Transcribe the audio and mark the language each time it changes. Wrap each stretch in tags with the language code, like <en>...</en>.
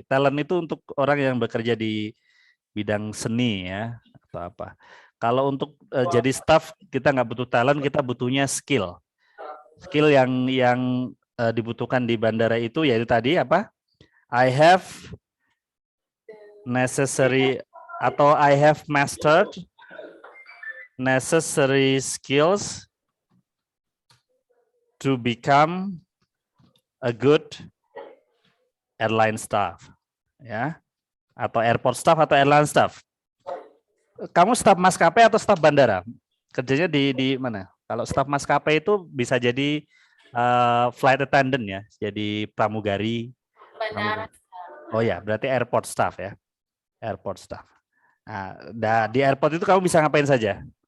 <id>Talent itu untuk orang yang bekerja di bidang seni ya atau apa. Kalau untuk jadi staff kita nggak butuh talent, kita butuhnya skill. Skill yang dibutuhkan di bandara itu yaitu tadi apa?</id> <en>I have necessary</en> <id>atau</id> <en>I have mastered necessary skills to become a good airline staff, ya, atau airport staff atau airline staff.</en> <id>Kamu staf maskapai atau staf bandara? Kerjanya di mana? Kalau staf maskapai itu bisa jadi flight attendant ya, jadi pramugari. Bandara. Oh ya, berarti airport staff ya, airport staff. Nah, di airport itu kamu bisa ngapain saja?</id>